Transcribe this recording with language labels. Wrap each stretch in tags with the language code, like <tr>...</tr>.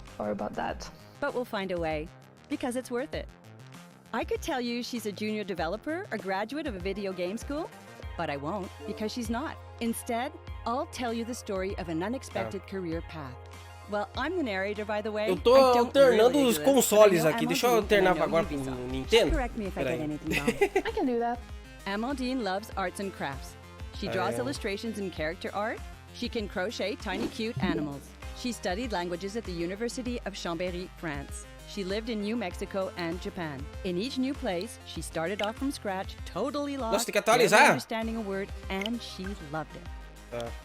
<en>Sorry about that. But we'll find a way, because it's worth it. I could tell you she's a junior developer or graduate of a video game school, but I won't, because she's not. Instead, I'll tell you the story of an unexpected career path. Well, I'm the narrator, by the way.</en> <pt>Eu tô alternando os consoles aqui. Deixa eu alternar agora pro Nintendo.</pt> <en>Correct me if I get anything wrong. I can do that. Amandine loves arts and crafts. She draws illustrations and character art. She can crochet tiny cute animals. She studied languages at the University of Chambéry, France. She lived in New Mexico and Japan. In each new place, she started off from scratch, totally lost, barely understanding a word, and she loved it.</en>